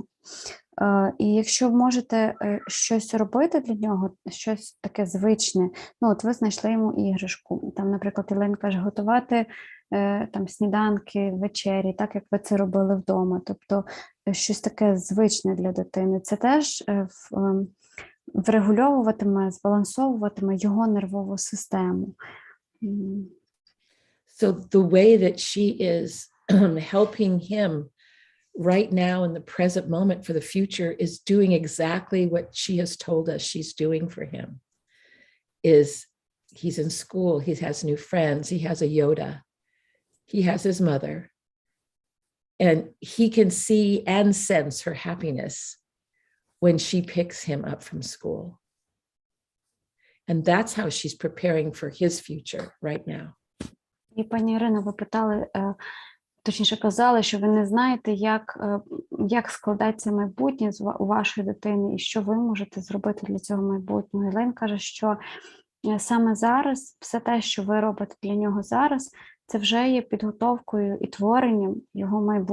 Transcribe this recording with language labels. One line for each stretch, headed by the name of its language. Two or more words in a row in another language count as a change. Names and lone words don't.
Ukrainian: І якщо можете щось робити для нього, щось таке звичне, от ви знайшли йому іграшку, там, наприклад, Елен каже, готувати там сніданки, вечері, так, як ви це робили вдома, тобто щось таке звичне для дитини, це теж врегульовуватиме, збалансовуватиме його нервову систему.
English: So the way that she is helping him right now in the present moment for the future is doing exactly what she has told us she's doing for him. He's in school, he has new friends, he has a Yoda, he has his mother, and he can see and sense her happiness when she picks him up from school. And that's how she's preparing for his future right now.
Ukrainian: І, пані Ірино, ви питали, точніше казали, що ви не знаєте, як складається майбутнє у вашої дитини і що ви можете зробити для цього майбутнього. Елен каже, що саме зараз, все те, що ви робите для нього зараз, це вже є підготовкою і творенням його майбутнього.